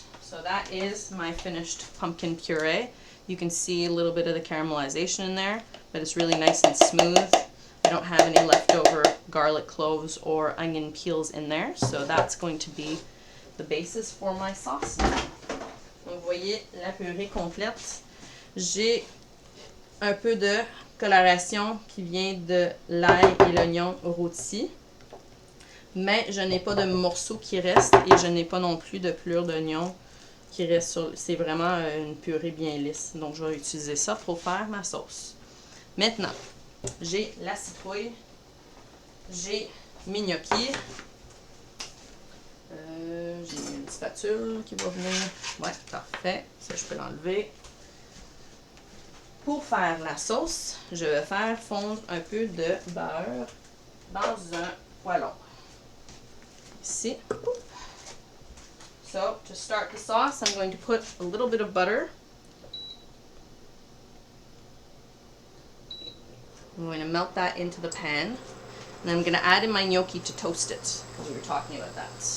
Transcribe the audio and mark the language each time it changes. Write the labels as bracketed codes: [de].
[en] So that is my finished pumpkin puree. You can see a little bit of the caramelization in there, but it's really nice and smooth. I don't have any leftover garlic cloves or onion peels in there, so that's going to be the basis for my sauce now. [fr] Donc, vous voyez la purée complète. J'ai un peu de coloration qui vient de l'ail et l'oignon rôti. Mais je n'ai pas de morceaux qui restent et je n'ai pas non plus de pelure d'oignon qui reste sur... C'est vraiment une purée bien lisse. Donc, je vais utiliser ça pour faire ma sauce. Maintenant, j'ai la citrouille. J'ai mes gnocchis. J'ai une spatule qui va venir. Ouais, parfait. Ça, je peux l'enlever. Pour faire la sauce, je vais faire fondre un peu de beurre dans un poêlon. [en] See? So to start the sauce, I'm going to put a little bit of butter. I'm going to melt that into the pan. And I'm going to add in my gnocchi to toast it, because we were talking about that.